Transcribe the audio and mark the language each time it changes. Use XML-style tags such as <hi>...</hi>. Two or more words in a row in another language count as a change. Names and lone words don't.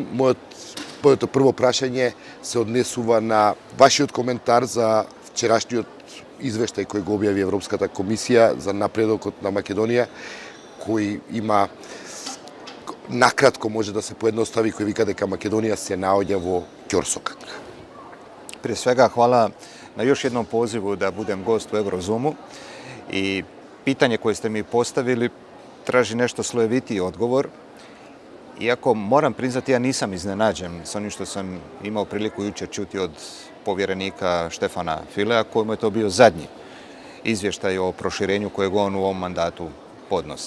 <mk>Моето прво прашање се однесува на вашиот коментар за вчерашниот извештај кој го објави Европската комисија за напредокот на Македонија, кој има накратко може да се поедностави, кој вика дека Македонија се наоѓа во ќорсокак.</mk> <hr>Prije svega hvala na još jednom pozivu da budem gost u Eurozumu i pitanje koje ste mi postavili traži nešto slojevitiji odgovor. Iako moram priznati, ja nisam iznenađen s onim što sam imao priliku jučer čuti od povjerenika Štefana Filea, kojemu je to bio zadnji izvještaj o proširenju kojeg on u ovom mandatu podnosi.</hr>